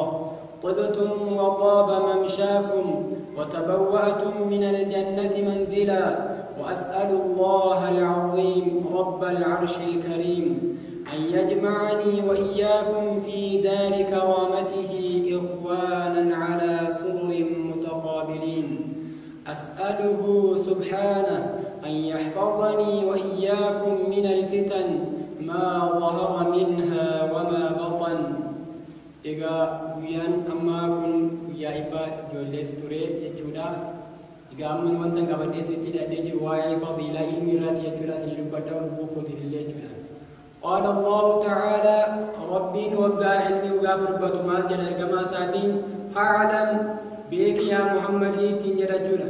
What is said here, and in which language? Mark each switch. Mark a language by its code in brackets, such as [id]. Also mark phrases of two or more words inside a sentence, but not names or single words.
[ar] طبتم وطاب ممشاكم وتبوأتم من الجنة منزلا وأسأل الله العظيم رب العرش الكريم أن يجمعني وإياكم في دار كرامته إخوانا على سرر متقابلين. أسأله سبحانه أن يحفظني وإياكم من الفتن ما ظهر منها وما بطن. [om] Egaa guyyaan ammaa kun guyyaa ibbaa ijoollees ture jechuudha. Egaa amman wanta qabadhee isinitti hidhadhee jiru waa'ee fadiilaa ilmi irratti jechuudha. Isin dubbadhaa lubbuu kootiin illee jechuudha. [ar] قال الله تعالى [om] rabbiin waggaa ilmi waggaa dubbatu maal jedha ergamaa isaatiin fa'alam beeki yaa Muhammadiitiin jedha jechuudha.